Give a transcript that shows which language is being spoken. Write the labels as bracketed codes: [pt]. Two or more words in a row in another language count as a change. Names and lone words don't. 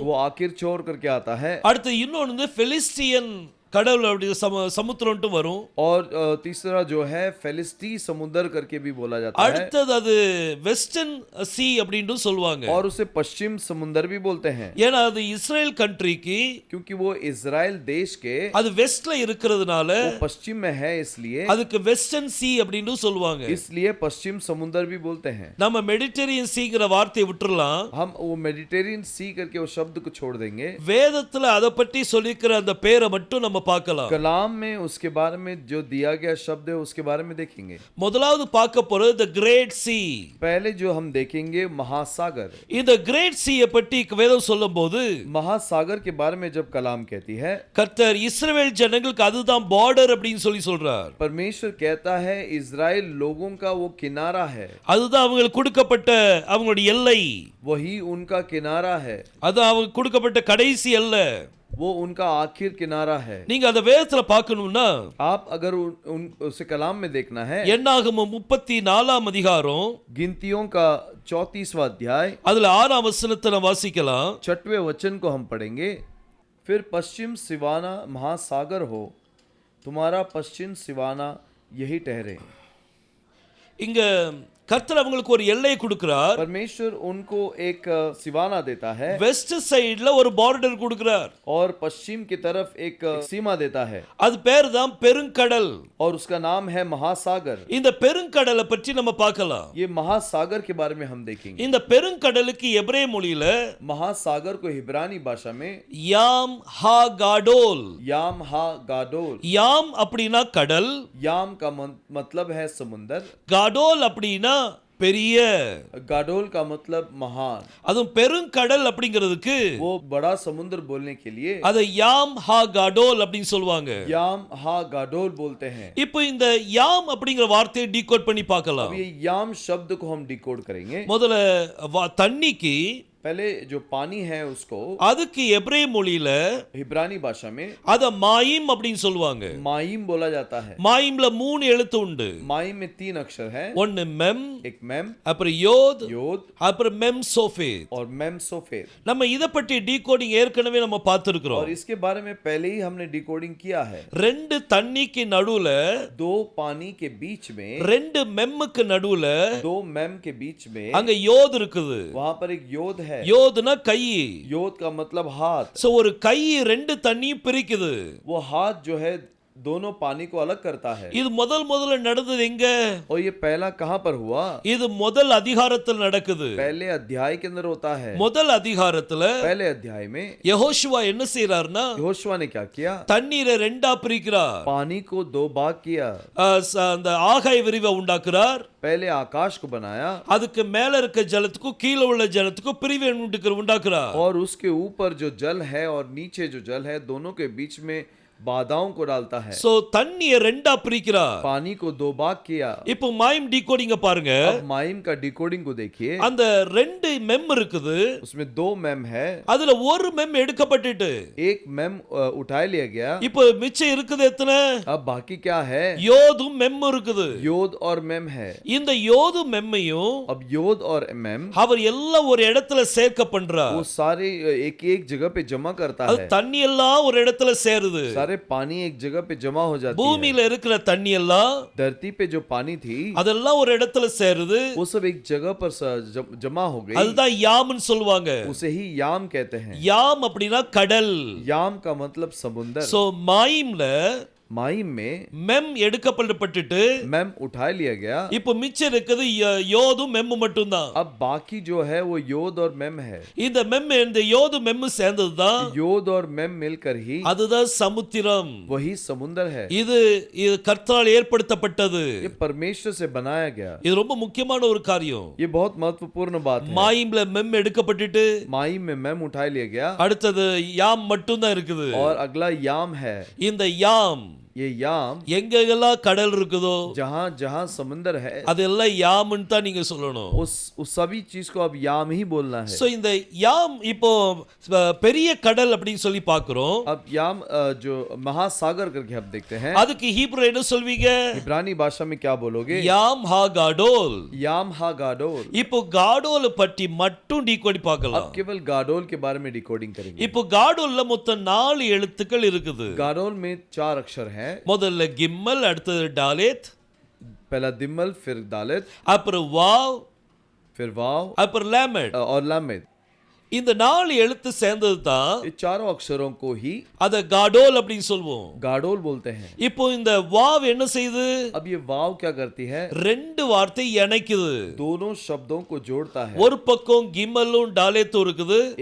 [hi] वो आखिर छोर करके आता है। [ta] அடுத்து இன்னொன்னு வந்து பெலிஸ்டியன் கடல் அப்படி சமுத்திரம்ட்டு வரும். [hi] और तीसरा जो है फिलिस्ती समुद्र करके भी बोला जाता है। [ta] அடுத்தது அது [en] western sea [ta] அப்படின்னு சொல்லுவாங்க. [hi] और उसे पश्चिम समुद्र भी बोलते हैं, [ta] ஏன்னா அது இஸ்ரேல் கண்ட்ரிக்கு [hi] क्योंकि वो इजराइल देश के [ta] அது வெஸ்ட்ல இருக்கிறதுனால [hi] वो पश्चिम में है, इसलिए [ta] அதுக்கு [en] western sea [ta] அப்படின்னு சொல்லுவாங்க. [hi] इसलिए पश्चिम समुद्र भी बोलते हैं। [ta] நம்ம மெடிட்டரேனியன் சீங்கிற வார்த்தையை விட்டுறலாம். [hi] हम वो मेडिटेरियन सी करके वो शब्द को छोड़ देंगे। [ta] வேதத்துல அதை பற்றி சொல்லிக்கிற அந்த பேரை மட்டும் நம்ம நம்ம பார்க்கலாம். [hi] कलाम में उसके बारे में जो दिया गया शब्द है उसके बारे में देखेंगे. [ta] முதலாவது பார்க்க போறது [en] the great sea. [hi] पहले जो हम देखेंगे महासागर. [ta] இந்த [en] great sea [ta] பற்றி வேதம் சொல்லும்போது [hi] महासागर के बारे में जब कलाम कहती है, [ta] கர்த்தர் இஸ்ரவேல் ஜனங்களுக்கு அதுதான் பார்டர் அப்படினு சொல்றார். [hi] परमेश्वर कहता है इजराइल लोगों का वो किनारा है. [ta] அதுதான் அவங்களுக்கு கொடுக்கப்பட்ட அவங்களுடைய எல்லை. [hi] वही उनका किनारा है. [ta] அது அவங்களுக்கு கொடுக்கப்பட்ட கடைசி எல்லை. [hi] वो उनका आखिर किनारा है. [ta] நீங்க அந்த வேதத்துல பார்க்கணும்னா [hi] आप अगर उसे कलाम में देखना है, [ta] என்னாகமம் 34ஆம் அதிகாரம் [hi] गिनतियों का 34वां अध्याय [ta] அதுல 6ஆம் வசனத்தை நாம் வாசிக்கலாம். [hi] 6वें वचन को हम पढ़ेंगे. फिर पश्चिम सिवाना महासागर हो, तुम्हारा पश्चिम सिवाना यही ठहरे. [ta] இங்க கர்த்தர் அவங்களுக்கு ஒரு எல்லை கொடுக்கிறார். [hi] परमेश्वर उनको एक सिवाना देता है. [en] west side [ta] ஒரு பார்டர் கொடுக்கிறார். [hi] और पश्चिम की तरफ एक सीमा देता है. [ta] அது பேர் தான் பெருங்கடல். [hi] और उसका नाम है महासागर. [ta] இந்த பெருங்கடலை பற்றி நம்ம பார்க்கலாம். [hi] ये महासागर के बारे में हम देखेंगे. [ta] இந்த பெருங்கடலுக்கு எபிரேய மொழியில [hi] महासागर को हिब्रानी भाषा में [he] ים הגדול. ים הגדול. [ta] யாம் அப்படினா கடல். [hi] याम का मतलब है समुंदर. [ta] गाडोल அப்படினா பெரிய. [hi] गाडोल का मतलब महान. [ta] அதுவும் பெருங்கடல் அப்படிங்கிறதுக்கு [hi] वो बड़ा समुद्र बोलने के लिए [ta] அதை [he] ים הגדול [ta] அப்படினு சொல்வாங்க. [he] ים הגדול [hi] बोलते हैं. [ta] இப்போ இந்த யாம் அப்படிங்கிற வார்த்தையை டீகோட் பண்ணி பார்க்கலாம். [hi] अब ये याम शब्द को हम डिकोड करेंगे. [ta] முதல்ல தண்ணிக்கு [hi] पहले जो पानी है उसको [ta] அதுக்கு எபிரேய மொழியில [hi] हिब्रानी भाषा में [ta] அத மாயிம் அப்படினு சொல்வாங்க. [hi] माइम बोला जाता है. [ta] மாயிம்ல 3 எழுத்து உண்டு. [hi] माइम में 3 अक्षर है. [ta] ஒன்னு மெம், [hi] एक मेम, [ta] அப்புறம் யோத், [hi] योद [ta] அப்புறம் மெம் சோஃபேத். [hi] और मेम सोफेद. [ta] நம்ம இத பத்தி டீகோடிங் ஏற்கனவே நம்ம பார்த்திருக்கிறோம். [hi] और इसके बारे में पहले ही हमने डिकोडिंग किया है. [ta] ரெண்டு தண்ணிக்கு நடுவுல, [hi] दो पानी के बीच में, [ta] ரெண்டு மெம்முக்கு நடுவுல [hi] दो मेम के बीच में [ta] அங்க யோத் இருக்குது. [hi] वहां पर एक योद है. [ta] யோதுனா கை. [hi] योद का मतलब हाथ. [ta] சோ ஒரு கை ரெண்டு தண்ணியும் பிரிக்குது. [hi] वो हाथ जो है दोनों पानी को अलग करता है. [ta] இது முதல்ல நடந்தது எங்க? [hi] और ये पहला कहां पर हुआ? [ta] இது முதல் அதிகாரத்தில் நடக்குது. [hi] पहले अध्याय के अंदर होता है. [ta] முதல் அதிகாரத்துல [hi] पहले अध्याय में [ta] யெகோஷுவா என்ன செய்றார்னா [hi] यहोशुआ ने क्या किया? [ta] தண்ணீரை ரெண்டா பிரிக்கிறார். [hi] पानी को दो भाग किया. [ta] அந்த ஆகாய விரிவை உண்டாக்குறார். [hi] पहले आकाश को बनाया [ta] அதுக்கு மேல இருக்க ஜலத்துக்கும் கீழ உள்ள ஜலத்துக்கும் பிரிவை உண்டாக்குறார். [hi] और उसके ऊपर जो जल है और नीचे जो जल है दोनों के बीच में बाधाओं को डालता है. [ta] சோ தண்ணியை ரெண்டா பிரிக்கிறார். [hi] पानी को दो भाग किया. [ta] இப்போ மாயிம் டீகோடிங்க பாருங்க. [hi] अब माइम का डिकोडिंग को देखिए. [ta] அந்த ரெண்டு மெம் இருக்குது. [hi] उसमें दो मेम है. [ta] அதுல ஒரு மெம் எடுக்கப்பட்டுட்டு [hi] एक मेम उठा लिया गया. [ta] இப்போ மிச்சம் இருக்குது எத்தனை? [hi] अब बाकी क्या है? [ta] யோதும் மெம் இருக்குது. [hi] योद और मेम है. [ta] இந்த யோது மெம்மையும் [hi] अब योद और मेम [ta] அவர் எல்லாம் ஒரு இடத்துல சேர்க்க பண்றார். [hi] वो सारे एक एक जगह पे जमा करता [ta] அது [hi] है. [ta] தண்ணி எல்லாம் ஒரு இடத்துல சேருது. [hi] सारे पानी एक जगह पे जमा हो जाती है. [ta] பூமியில இருக்கிற தண்ணி எல்லாம் [hi] धरती पे जो पानी थी [ta] அதெல்லாம் ஒரு இடத்துல சேருது. [hi] वो सब एक जगह पर जमा हो गई. [ta] அதுதான் யாம்னு சொல்வாங்க. [hi] उसे ही याम कहते हैं. [ta] யாம் அப்படினா கடல். [hi] याम का मतलब समुंदर. [ta] சோ மாயிம்ல [hi] माइम में [ta] மெம் எடுக்கப்பட்டுட்டு [hi] मेम उठा लिया गया. [ta] இப்போ மிச்சம் இருக்குது யோதும் மெம் மட்டும் தான். [hi] अब बाकी जो है वो योद और मेम है. [ta] இந்த மெம் இந்த யோது மெம் சேர்ந்ததுதான் [hi] योद और मेम मिलकर ही [ta] அதுதான் சமுத்திரம். [hi] वही समुंदर है. [ta] இது கர்த்தரால் ஏற்படுத்தப்பட்டது. [hi] ये परमेश्वर से बनाया गया. [ta] இது ரொம்ப முக்கியமான ஒரு காரியம். [hi] ये बहुत महत्वपूर्ण बात है. [ta] மாயிம்ல மெம் எடுக்கப்பட்டுட்டு [hi] माइम में मेम उठा लिया गया [ta] அடுத்தது யாம் மட்டும் தான் இருக்குது. [hi] और अगला याम है. [ta] இந்த யாம் [hi] ये याम [ta] எங்கெல்லாம் கடல் இருக்குதோ [hi] जहां जहां समुंदर है [ta] அதெல்லாம் யாம்னு தான் நீங்க சொல்லணும். [hi] उस सभी चीज को अब याम ही बोलना है. [ta] சோ இந்த யாம் இப்போ பெரிய கடல் அப்படினு சொல்லி பார்க்கிறோம். [hi] अब याम जो महासागर करके हम देखते हैं. [ta] அதுக்கு ஹீப்ரு என்ன சொல்வீங்க? [hi] इब्रानी भाषा में क्या बोलोगे? [he] ים הגדול. ים הגדול. [ta] இப்போ गाडोल பற்றி மட்டும் டீகோட் பார்க்கலாம். [hi] अब केवल गाडोल के बारे में डिकोडिंग करेंगे. [ta] இப்போ गाडोல்ல மொத்தம் 4 எழுத்துக்கள் இருக்குது. [hi] गाडोल में 4 अक्षर हैं. [ta] முதல்ல கிம்மல், அடுத்தது டாலேத், [hi] पहला दिम्मल, फिर दालेत, [ta] அப்புறம் வாவ், [hi] फिर वाव [ta] அப்புறம் லாமெட். [hi] और लामेद. [ta] இந்த 4 எழுத்து சேர்ந்தது தான் [hi] ये चारों अक्षरों को ही [ta] அத காடோல் அப்படின்னு சொல்வோம். [hi] गाडोल बोलते हैं। [ta] இப்போ இந்த வாவ் என்ன செய்யுது? [hi] अब ये वाव क्या करती है? [ta] ரெண்டு வார்த்தை இணைக்குது. [hi] दोनों शब्दों को जोड़ता है। [ta] ஒரு பக்கம் கிமலும் டாலேத்தும் இருக்குது.